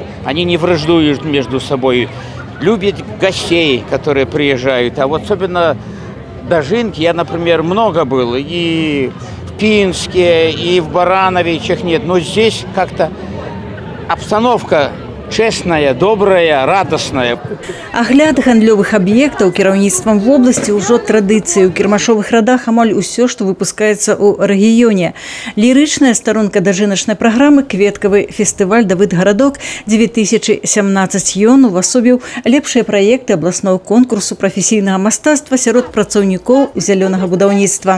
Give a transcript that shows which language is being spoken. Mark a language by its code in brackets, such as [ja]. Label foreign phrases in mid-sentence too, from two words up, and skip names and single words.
[ru] Они не враждуют между собой. Любят гостей, которые приезжают. А вот особенно Дожинки, я, например, много был. И в Пинске, и в Барановичах нет. Но здесь как-то обстановка честная, добрая, радостная. [be] Агляд гандлёвых аб'ектаў кіраўніцтвам вобласці ўжо традыцыя. У кірмашовых радах амаль усё, што выпускаецца ў рэгіёне. Лірычная старонка дажыначнай праграмы кветкавы фестываль Давыдгарадок 2017. Ён увасобіў лепшыя праекты абласного конкурсу прафесійнага мастацтва сярод працаўнікоў зялёнага будаўніцтва.